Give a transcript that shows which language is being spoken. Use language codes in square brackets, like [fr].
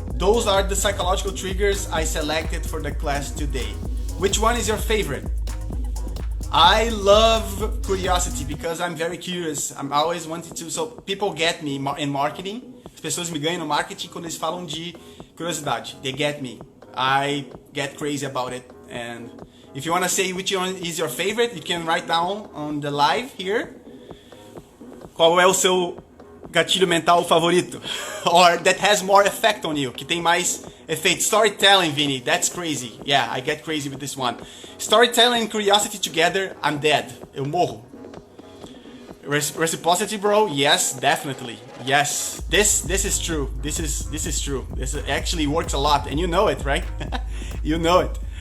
[en] Those are the psychological triggers I selected for the class today. Which one is your favorite? I love curiosity because I'm very curious. I'm always wanting to. So people get me in marketing. [pt] As pessoas me ganham no marketing quando eles falam de curiosidade. [en] They get me. I get crazy about it. And if you want to say which one is your favorite, you can write down on the live here. [pt] Qual é o seu gatilho mental favorito? [en] Or that has more effect on you, [pt] que tem mais efeito. [en] Storytelling, Vini, that's crazy. Yeah, I get crazy with this one. Storytelling and curiosity together, I'm dead. [pt] Eu morro. [en] Reciprocity, bro? Yes, definitely. Yes, this is true. This is true. This actually works a lot, and you know it, right? You know it.